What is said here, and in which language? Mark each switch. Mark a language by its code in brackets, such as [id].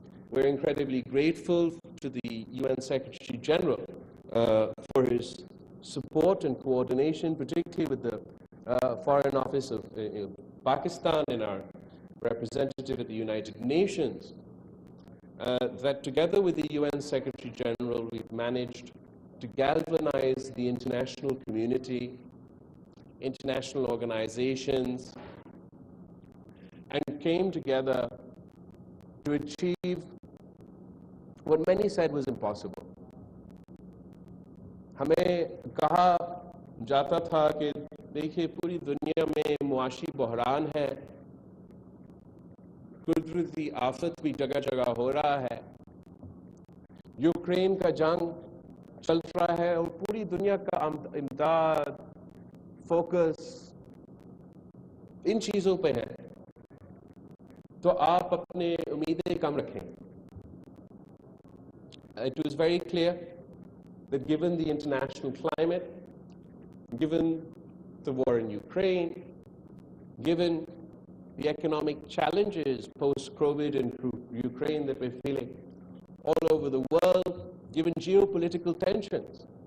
[en] We're incredibly grateful to the UN Secretary General for his support and coordination, particularly with the Foreign Office of Pakistan and our representative at the United Nations, that together with the UN Secretary General, we've managed to galvanize the international community, international organizations, came together to achieve what many said was impossible. [ur] ہمیں کہا جاتا تھا کہ دیکھیے پوری دنیا میں معاشی بحران ہے، قدرتی آفت بھی جگہ جگہ ہو رہا ہے، یوکرین کا جنگ چل رہا ہے اور پوری دنیا کا امداد فوکس ان چیزوں پہ ہے، تو آپ اپنے امیدیں کم رکھیں. [en] It was very clear that given the international climate, given the war in Ukraine, given the economic challenges post-COVID in Ukraine that we're feeling all over the world, given geopolitical tensions,